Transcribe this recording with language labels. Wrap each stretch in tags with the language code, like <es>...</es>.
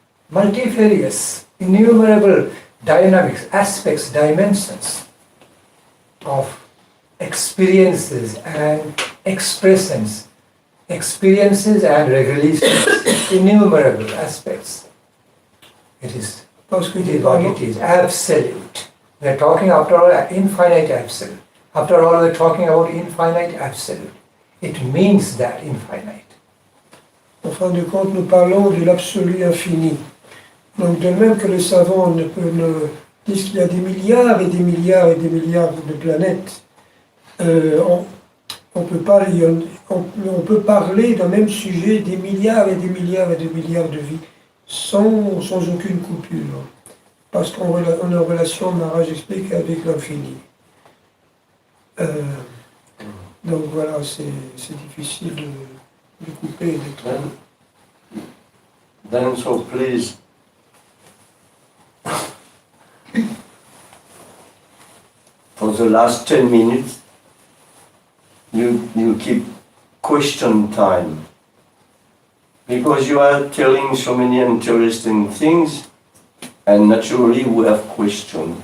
<en>Multifarious, innumerable dynamics, aspects, dimensions of experiences and expressions, experiences and revelations, innumerable aspects. It is what it is, absolute. We are talking after all infinite absolute. After all, we are talking about infinite absolute. It means that infinite.</en> <fr>En fin de compte, nous parlons de l'absolu infini. Donc de même que les savants disent qu'il y a des milliards et des milliards et des milliards de planètes, on peut parler d'un même sujet des milliards et des milliards et des milliards de vies sans aucune coupure. Parce qu'on est en relation, Maharaj explique, avec l'infini. Donc voilà, c'est difficile de couper les trois.</fr> <en>Then so please, for the last 10 minutes, you keep question time. Because you are telling so many interesting things, and naturally we have questions.</en>